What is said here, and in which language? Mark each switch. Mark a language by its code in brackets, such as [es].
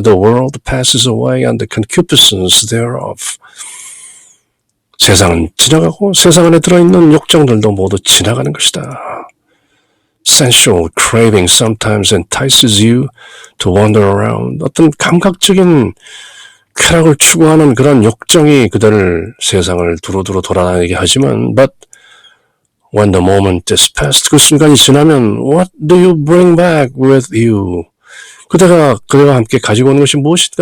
[en] The world passes away and the concupiscence thereof. [ko] 세상은 지나가고 세상 안에 들어있는 욕정들도 모두 지나가는 것이다. [en] Sensual craving sometimes entices you to wander around. [ko] 어떤 감각적인 쾌락을 추구하는 그런 욕정이 그들을 세상을 두루두루 돌아다니게 하지만 [en] but when the moment is past, [ko] 그 순간이 지나면 [en] what do you bring back with you? [ko] 그대가 함께 가지고 오는 것이 무엇인가?